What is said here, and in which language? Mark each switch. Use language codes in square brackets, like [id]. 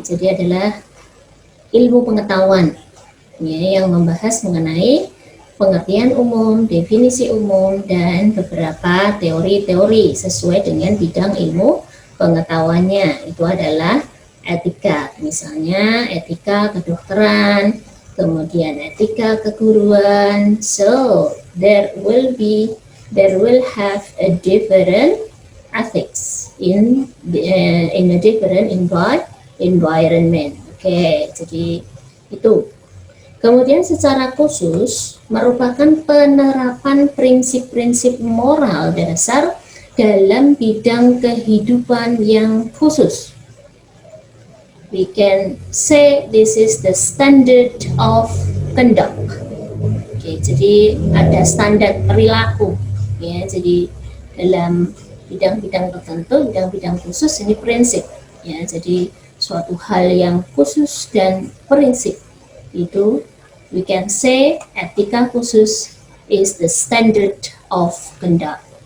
[id] Jadi adalah ilmu pengetahuan, ya, yang membahas mengenai pengertian umum, definisi umum, dan beberapa teori-teori sesuai dengan bidang ilmu pengetahuannya. Itu adalah etika. Misalnya etika kedokteran, kemudian etika keguruan. [en] So there will have a different ethics in a different environment. Oke, [id] jadi itu Kemudian secara khusus merupakan penerapan prinsip-prinsip moral dasar dalam bidang kehidupan yang khusus. [en] We can say this is the standard of conduct. [id] Oke, jadi ada standar perilaku ya. Jadi dalam bidang-bidang tertentu, bidang-bidang khusus ini prinsip ya. Jadi suatu hal yang khusus dan prinsip itu [en] we can say [id] etika khusus [en] is the standard of conduct.